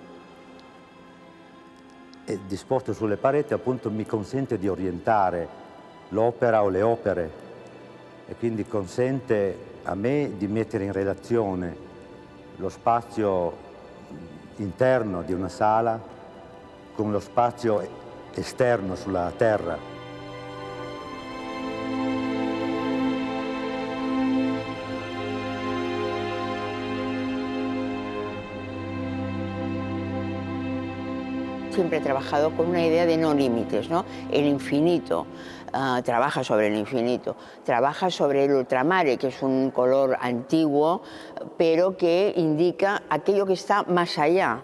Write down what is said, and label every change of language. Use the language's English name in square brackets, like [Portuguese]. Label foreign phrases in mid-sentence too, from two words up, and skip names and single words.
[Italian] E disposto sulle pareti appunto mi consente di orientare l'opera o le opere e quindi consente a me di mettere in relazione lo spazio interno di una sala con lo spazio esterno sulla terra. [Spanish] Siempre he trabajado con una idea de no límites, ¿no? El infinito, trabaja sobre el infinito, trabaja sobre el ultramare, que es un color antiguo, pero que indica aquello que está más allá.